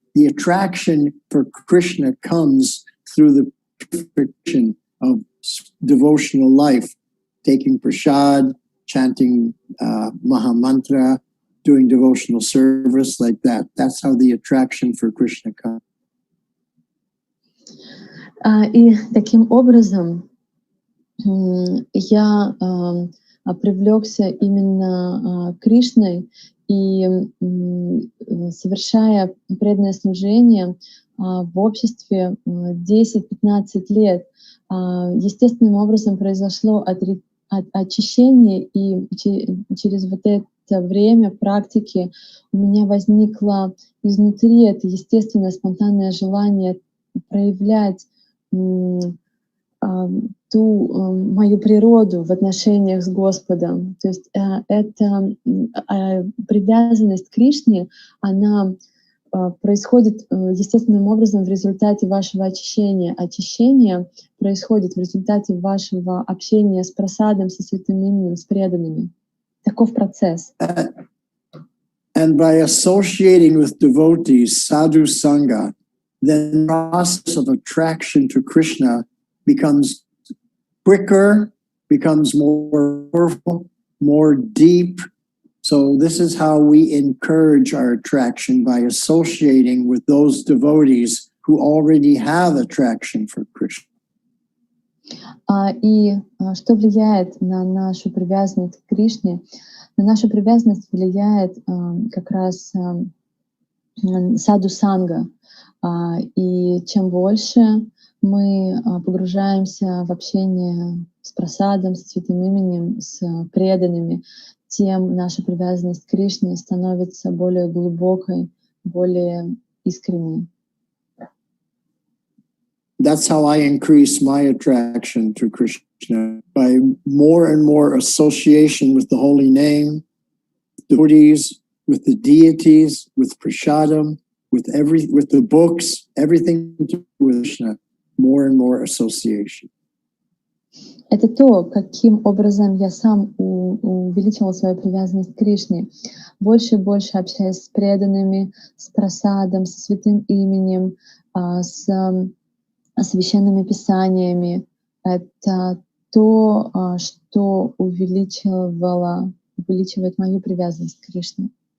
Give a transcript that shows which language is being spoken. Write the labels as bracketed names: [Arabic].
[English] The attraction for Krishna comes through the purification of devotional life, taking prasad, chanting Mahamantra, doing devotional service like that. That's how the attraction for Krishna comes. [Russian] И таким образом я привлекся именно Кришной, и совершая преданное служение в обществе 10-15 лет, естественным образом произошло очищение, и через вот это время практики у меня возникло изнутри это естественное спонтанное желание проявлять ту мою природу в отношениях с Господом. То есть эта привязанность к Кришне, она происходит естественным образом в результате вашего очищения. Очищение происходит в результате вашего общения с прасадом, со святым именем, с преданными. Таков процесс. [English] And by associating with devotees, sadhu sangha, then the process of attraction to Krishna becomes quicker, becomes more powerful, more deep. So this is how we encourage our attraction, by associating with those devotees who already have attraction for Krishna. [Russian] И что влияет на нашу привязанность к Кришне? На нашу привязанность влияет как раз саду-санга. И чем больше мы погружаемся в общение с прасадом, с святым именем, с преданными, тем наша привязанность к Кришне становится более глубокой, более искренней. [English] that's how I increase my attraction to Krishna, by more and more association with the holy name, the devotees, with the deities, with prasadam, with the books, everything to do with Krishna, more and more association. [Russian] Это то, каким образом я сам увеличивал свою привязанность к Кришне. Больше и больше общаясь с преданными, с прасадом, со святым именем, с священными писаниями. Это то, что увеличивает мою привязанность к Кришне.